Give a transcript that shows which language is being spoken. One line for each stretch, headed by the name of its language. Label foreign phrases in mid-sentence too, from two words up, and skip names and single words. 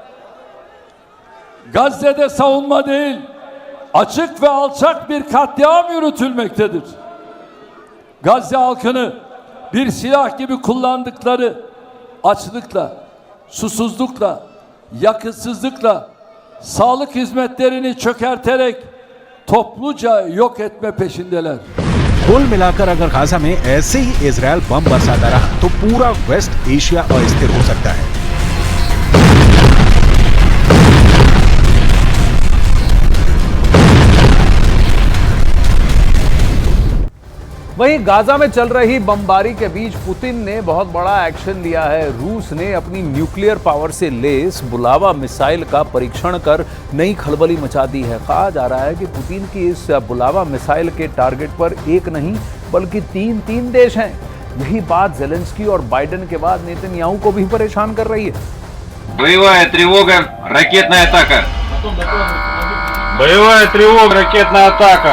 Turkish: Gazze'de savunma değil, açık ve alçak bir katliam yürütülmektedir. Gazze halkını bir silah gibi kullandıkları açlıkla, susuzlukla, yakıtsızlıkla, sağlık hizmetlerini çökerterek topluca yok etme peşindeler.
Hindi: कुल मिलाकर अगर गाजा में ऐसे ही इजरायल बम बरसाता रहा तो पूरा वेस्ट एशिया अस्थिर हो सकता है। वहीं गाजा में चल रही बमबारी के बीच पुतिन ने बहुत बड़ा एक्शन लिया है। रूस ने अपनी
English: nuclear power
Hindi: से लैस बुलावा मिसाइल का परीक्षण कर नई खलबली मचा दी है। कहा जा रहा है कि पुतिन की इस बुलावा मिसाइल के टारगेट पर एक नहीं बल्कि तीन देश हैं। यही बात ज़ेलेंस्की और बाइडेन के बाद नेतन्याहू को भी परेशान कर रही है।
Russian: Боевая тревога, ракетная атака. Боевая тревога, ракетная атака.